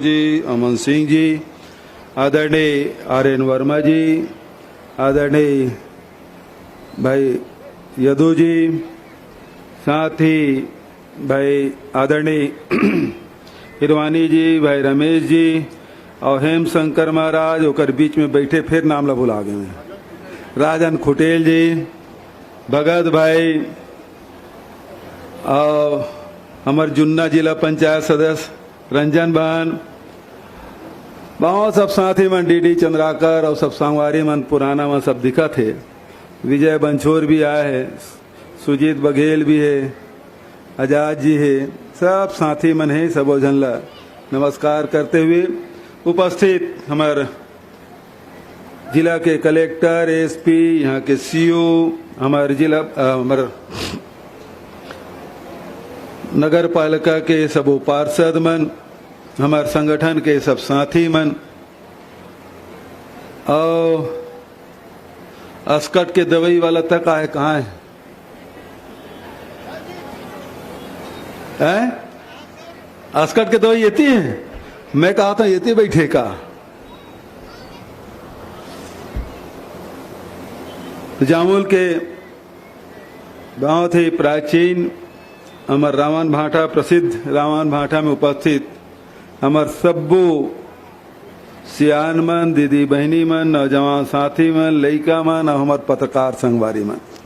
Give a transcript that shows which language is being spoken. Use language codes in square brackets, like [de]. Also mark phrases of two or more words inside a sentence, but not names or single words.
[hne] जी, अमन सिंह जी, आदरणीय आर्यन वर्मा जी, आदरणीय भाई यदु जी, साथ ही भाई आदरणीय हिरवानी जी, भाई रमेश जी और हेम शंकर महाराज ओकर बीच में बैठे फिर नाम ला भुला गए, राजन खुटेल जी, भगत भाई और हमार जुन्ना जिला पंचायत सदस्य रंजन बहन, बहुत सब साथी मन डीडी चंद्राकर और सब संगवारी मन पुराना मन सब दिखा थे। विजय बंछोर भी आए है, सुजीत बघेल भी है, आजाद जी है, सब साथी मन है। सब जनला नमस्कार करते हुए उपस्थित हमारे जिला के कलेक्टर, एसपी, यहाँ के सीओ, हमारे जिला हमारे नगर पालिका के सब पार्षद मन, हमारे संगठन के सब साथी मन और अस्कट के दवाई वाला तक आए कहाँ है? अस्कट के दवाई येती है? मैं कहा था येती बैठे का। जामुल के बहुत ही प्राचीन हमार रावण भाटा प्रसिद्ध रावण भाटा में उपस्थित हमार सब्बू सियान मन, दीदी बहनी मन, नौजवान साथी मन, लइका मन और हमार पत्रकार संगवारी मन,